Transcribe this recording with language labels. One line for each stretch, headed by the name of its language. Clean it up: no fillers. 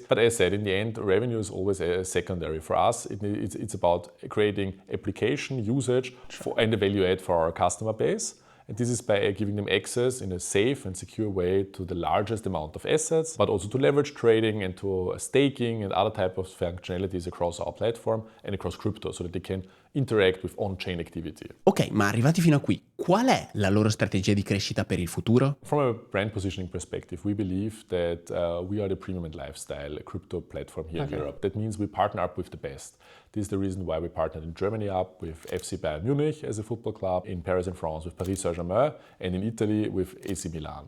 English: But as I said, in the end, revenue is always a secondary. For us, it's about creating application usage and the value add for our customer base. And this is by giving them access in a safe and secure way to the largest amount of assets, but also to leverage trading and to staking and other type of functionalities across our platform and across crypto so that they can interact with on-chain activity.
Italian: Ok, ma arrivati fino a qui, qual è la loro strategia di crescita per il futuro?
English: From a brand positioning perspective, we believe that we are the premium and lifestyle crypto platform here in Europe. That means we partner up with the best. This is the reason why we partnered in Germany up with FC Bayern Munich as a football club, in Paris and France with Paris Saint-Germain, and in Italy with AC Milan.